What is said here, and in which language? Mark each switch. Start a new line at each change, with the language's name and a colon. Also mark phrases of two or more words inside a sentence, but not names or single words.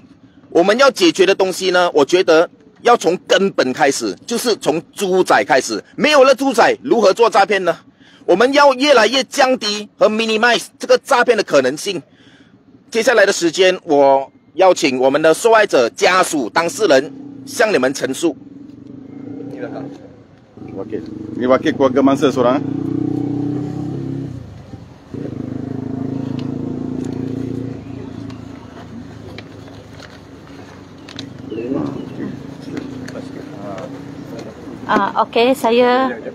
Chinese: 我们要解决的东西呢，我觉得要从根本开始，就是从猪仔开始。没有了猪仔，如何做诈骗呢？我们要越来越降低和 minimize 这个诈骗的可能性。接下来的时间，我邀请我们的受害者家属、当事人向你们陈述。
Malay: Wakil. Ini wakil keluarga mangsa seorang. Okey, saya